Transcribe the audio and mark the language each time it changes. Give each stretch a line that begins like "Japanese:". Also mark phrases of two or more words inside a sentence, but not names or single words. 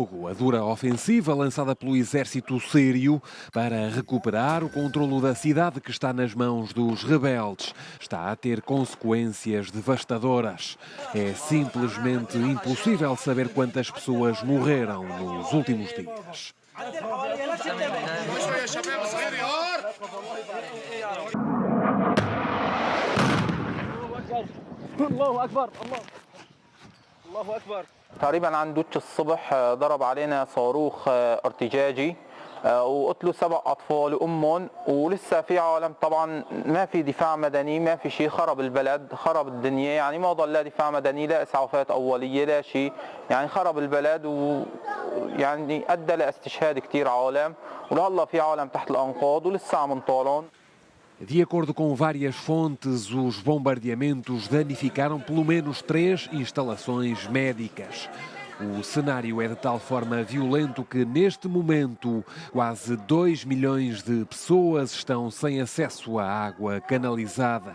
Portuguese: A dura ofensiva lançada pelo exército sírio para recuperar o controlo da cidade que está nas mãos dos rebeldes está a ter consequências devastadoras. É simplesmente impossível saber quantas pessoas morreram nos últimos dias.
Arabic: تقريبا عن دوتش الصبح ضرب علينا صاروخ ارتجاجي وقتلوا 7 أطفال وأمهم ولسه في عالم. طبعا ما في دفاع مدني، ما في شيء، خرب البلد خرب الدنيا، يعني ما ضل لا دفاع مدني لا إسعافات أولية لا شيء، يعني خرب البلد ويعني أدى لاستشهاد كثير عالم ولهلا في عالم تحت الأنقاض ولسه عم نطالعهم.
Portuguese: De acordo com várias fontes, os bombardeamentos danificaram pelo menos 3 instalações médicas. O cenário é de tal forma violento que, neste momento, quase 2 milhões de pessoas estão sem acesso à água canalizada.